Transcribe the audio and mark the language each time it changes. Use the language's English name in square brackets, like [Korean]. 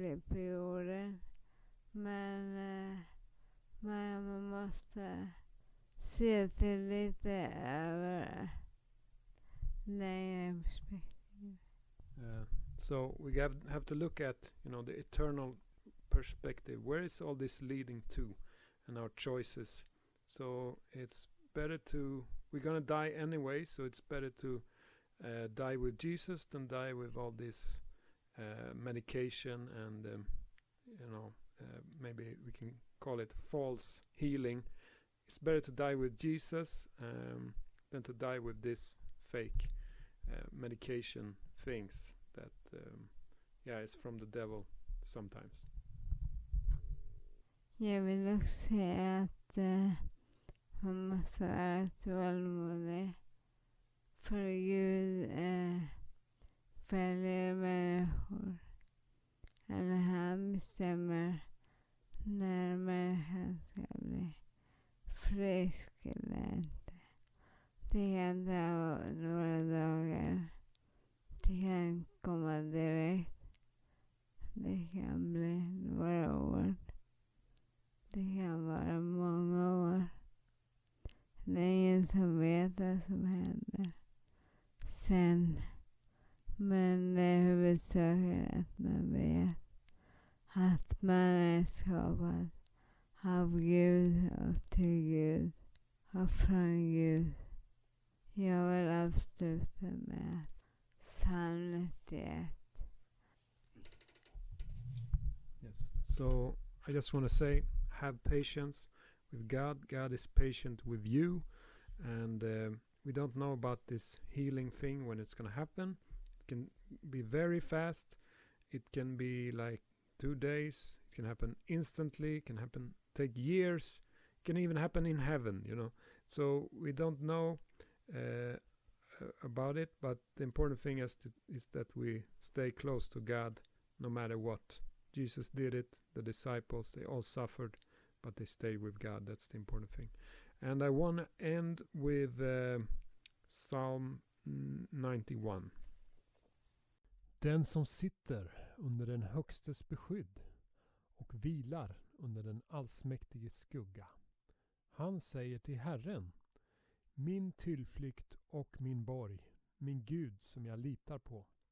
[Swedish] jorden. Men man måste se till lite över längre perspektiv. [English] So we have to look at, the eternal perspective. Where is all this leading to, and our choices? So it's better we're gonna die anyway, so it's better to die with Jesus than die with all this medication and maybe we can call it false healing. It's better to die with Jesus than to die with this fake medication things that is from the devil sometimes. [Swedish] Jag vill också säga att man måste vara tålmodig. För Gud följer människor. Eller han bestämmer när människan ska bli frisk eller inte. Det kan ta några dagar. Det kan komma direkt. Det kan bli några år. Det kan vara många år. Det är ingen som vet vad som händer sen. Men det är huvudsaken att man vet att man är skapad av Gud och till Gud och från Gud. Jag vill avsluta med Psalm 91. [English] Yes. So I just want to say, have patience with God. God is patient with you, and we don't know about this healing thing when it's going to happen. It can be very fast. It can be like 2 days. It can happen instantly. It can take years. It can even happen in heaven, So we don't know about it, but the important thing is that we stay close to God no matter what. Jesus did it. The disciples, they all suffered, but they stayed with God. That's the important thing. And I want to end with Psalm 91. [Swedish] Den som sitter under den högstes beskydd och vilar under den allsmäktiges skugga. Han säger till Herren, min tillflykt och min borg, min Gud som jag litar på.